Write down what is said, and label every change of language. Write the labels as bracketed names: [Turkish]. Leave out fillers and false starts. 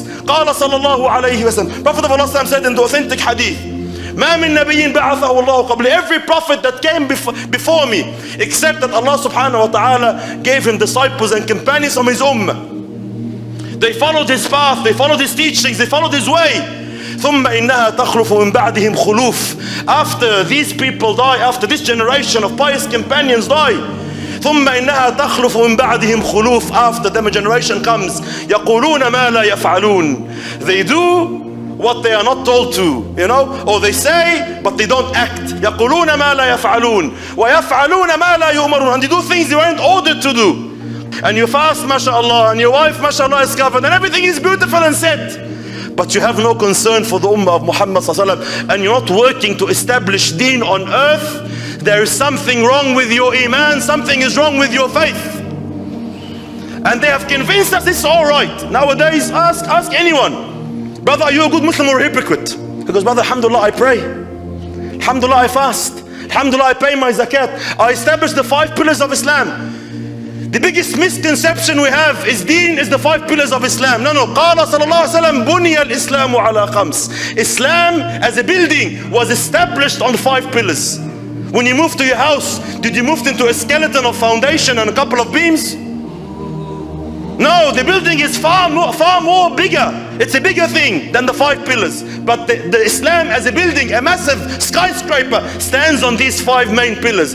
[Arabic] قال صلى الله عليه وسلم, [English] Prophet of Allah said in the authentic hadith, [Arabic] ما من نبي بعثه الله قبل, [English] every prophet that came before me, except that Allah subhanahu wa ta'ala gave him disciples and companions from his ummah. They followed his path, they followed his teachings, they followed his way. [Arabic] ثم إنها تخلف من بعدهم خلوف. [English] After these people die, after this generation of pious companions die, [Arabic] ثم إنها تخلف من بعدهم خلوف. [English] After them a generation comes, [Arabic] يقولون ما لا يفعلون. [English] They do what they are not told to, or they say but they don't act. [Arabic] يقولون ما لا يفعلون ويفعلون ما لا يؤمرون. [English] And they do things they weren't ordered to do. And you fast, mashallah, and your wife, mashallah, is covered, and everything is beautiful and set. But you have no concern for the ummah of Muhammad sallallahu alaihi wasallam, and you're not working to establish deen on earth. There is something wrong with your iman, something is wrong with your faith. And they have convinced us this is all right. Nowadays, ask anyone, brother, are you a good Muslim or a hypocrite? He goes, brother, alhamdulillah, I pray. Alhamdulillah, I fast. Alhamdulillah, I pay my zakat. I establish the 5 pillars of Islam. The biggest misconception we have is deen is the 5 pillars of Islam. No. [Arabic] قال صلى الله عليه وسلم بني الإسلام على 5. [English] Islam as a building was established on 5 pillars. When you moved to your house, did you move into a skeleton of foundation and a couple of beams? No, the building is far more bigger. It's a bigger thing than the 5 pillars. But the Islam as a building, a massive skyscraper, stands on these 5 main pillars.